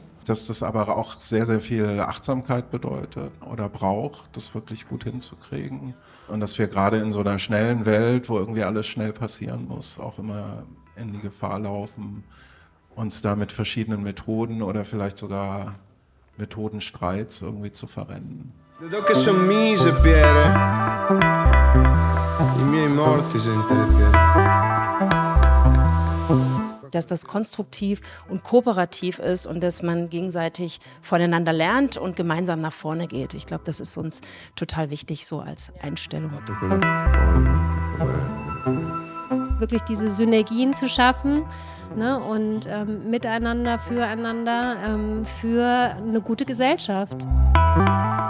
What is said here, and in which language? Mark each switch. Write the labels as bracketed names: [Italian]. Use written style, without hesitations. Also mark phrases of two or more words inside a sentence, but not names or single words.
[German] Dass das aber auch sehr, sehr viel Achtsamkeit bedeutet oder braucht, das wirklich gut hinzukriegen. Und dass wir gerade in so einer schnellen Welt, wo irgendwie alles schnell passieren muss, auch immer in die Gefahr laufen, uns da mit verschiedenen Methoden oder vielleicht sogar Methodenstreits irgendwie zu verrennen. [Italian] Vedo che son mise Piere. I miei morti senza le piere. [German] Dass das konstruktiv und kooperativ ist und dass man gegenseitig voneinander lernt und gemeinsam nach vorne geht. Ich glaube, das ist uns total wichtig so als Einstellung. Wirklich diese Synergien zu schaffen, ne, und miteinander, füreinander, für eine gute Gesellschaft.